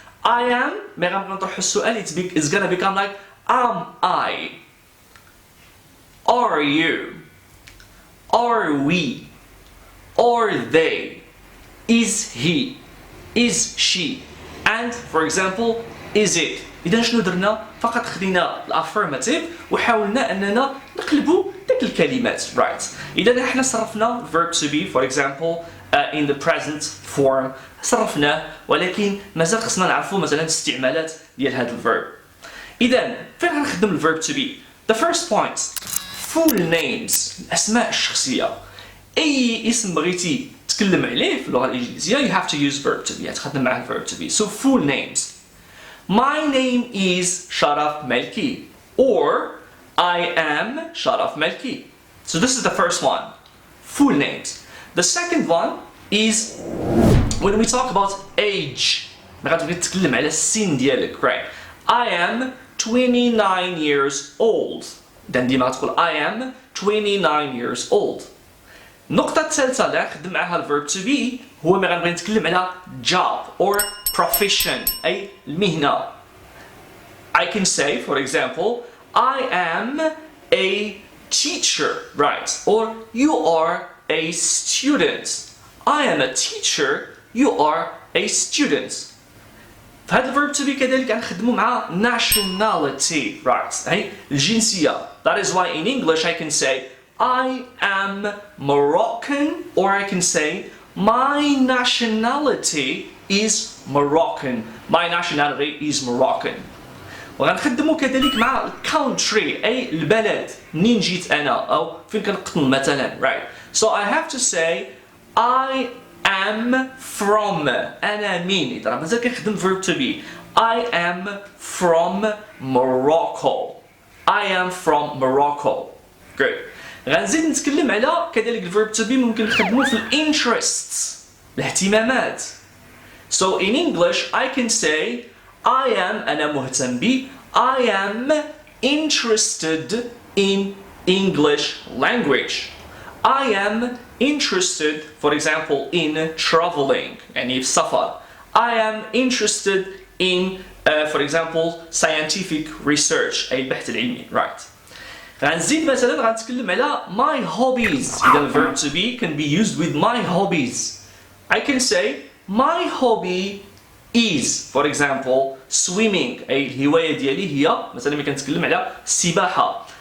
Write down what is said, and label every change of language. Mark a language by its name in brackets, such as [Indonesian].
[English] I am [Arabic] ملي غنبغيو نطرحو السؤال [English] it's gonna become like am I, are you, are we, are they, is he, is she, and for example is it. [Arabic] إذا شنو درنا؟ فقط خدينا الافيرماتيف وحاولنا أننا نقلبوا ديك الكلمات right. إذا احنا صرفنا [English] verb to be for example in the present form [Arabic] صرفناه ولكن مازال خصنا نعرفوا مثلا استعمالات ديال هذا الverb. إذا فين غنخدم الverb to be؟ [English] The first point full names [Arabic] الأسماء الشخصية. أي اسم بغيتي تكلم عليه في اللغة الإنجليزية [English] you have to use verb to be [Arabic] تخدم معاه verb to be. [English] So full names. My name is Sharaf Melki or I am Sharaf Melki. So this is the first one. Full names. The second one is when we talk about age. [Arabic] غتبغي تتكلم على السن ديالك right. [English] I am 29 years old. [Arabic] ديما تقول [English] I am 29 years old. [Arabic] النقطة الثالثة اللي غنخدم معاها الverb to be هو ملي غنبغي نتكلم على [English] job or profession [Arabic] أي المهنة. [English] I can say for example I am a teacher right or you are a student. I am a teacher you are a student. [Arabic] فهذا الverb to be كذلك غنخدمو مع [English] nationality right [Arabic] أي الجنسية. [English] That is why in English I can say I am Moroccan or I can say my nationality is Moroccan. My nationality is Moroccan. [Arabic] وغنخدمو كذلك مع country أي البلد منين جيت أنا أو فين كنقطن مثلا right. [English] So I have to say I am from [Arabic] أنا مين. إذا مازال كنخدم [English] verb to be I am from Morocco. I am from Morocco. Great. [Arabic] غنزيد نتكلم على كذلك الverb to be ممكن نخدموه في interests الاهتمامات. [English] So in English I can say I am [Arabic] أنا مهتم بي [English] I am interested in English language. I am interested for example in traveling [Arabic] يعني في سفر. [English] I am interested in for example scientific research [Arabic] أي البحث العلمي [English] right. [Arabic] غنزيد مثلا غنتكلم على my hobbies. [English] إذا verb to be can be used with my hobbies. I can say my hobby is for example swimming [Arabic] أي الهواية ديالي هي مثلا ملي كنتكلم على السباحة.